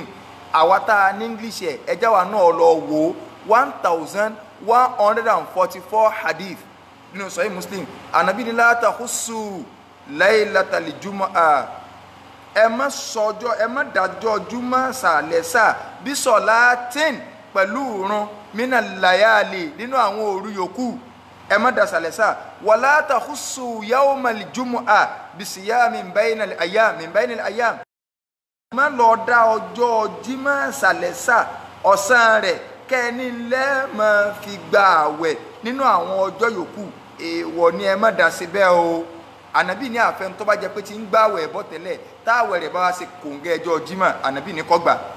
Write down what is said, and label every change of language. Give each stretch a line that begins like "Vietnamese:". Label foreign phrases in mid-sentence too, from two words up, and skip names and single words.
Yoruba: Àwa tá ní English ẹ já wa náà lọ wò 1144 hadith nínú Sahih Muslim. Ànábì ní
Arabic: لا تخصّوا ليلة الجمعة,
Yoruba: ẹ má sọjọ́, ẹ má dájọ́ juma sàlẹ́sà bí salatin pẹ̀lú ìrun
Arabic: من الليالي
Yoruba: nínú àwọn òru yòókù, ẹ má dá sàlẹ́sà.
Arabic: ولا تخصّوا يوم الجمعة بصيامٍ بين الأيّام,
Yoruba: má lọ dá ọjọ́ jímọ̀ sàlẹ́sà ọ̀sán rẹ̀ kẹ́ni lẹ́ẹ̀mọ́ fi gba àwẹ̀ nínú àwọn ọjọ́ yòókù, èèwọ̀ ni ẹ má dá sí bẹ́ẹ̀ o. Ànábì ní àfẹn tó bá jẹ́ pé tí ń gbà àwẹ̀ bọ́ tẹ́lẹ̀ táwẹ̀ rẹ̀ bá wá ṣe kòǹgẹ́ ọjọ́ jímọ̀, Ànábì ní kó gbà.